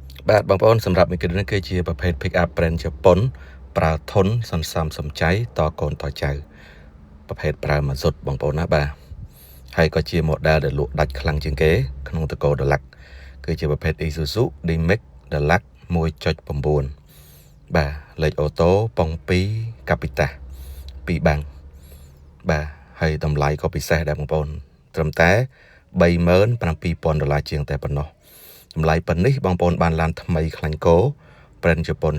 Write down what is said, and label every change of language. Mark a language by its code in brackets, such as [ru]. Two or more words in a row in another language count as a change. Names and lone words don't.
[km] បាទបងប្អូនសម្រាប់មីក្រូនេះគឺជាប្រភេទ [en] pick up [km] brand ជប៉ុនប្រើធន់សន្សំសំចៃតកូនតចៅប្រភេទប្រើមួយសុទ្ធបងប្អូនណាបាទហើយក៏ជា model ដែលលក់ដាច់ខ្លាំងជាងគេក្នុងតកូរ Deluxe គឺជាប្រភេទ Isuzu D-Max Deluxe 1.9 បាទលេខអូតូប៉ុង2 Capita 2បាំងបាទហើយតម្លៃក៏ពិសេសដែរបងប្អូនត្រឹមតែ$37,000ជាងតែប៉ុណ្ណោះតម្លៃប៉ុណ្នេះបងប្អូនបានឡានថ្មីខ្លាញ់គោ brand ជប៉ុន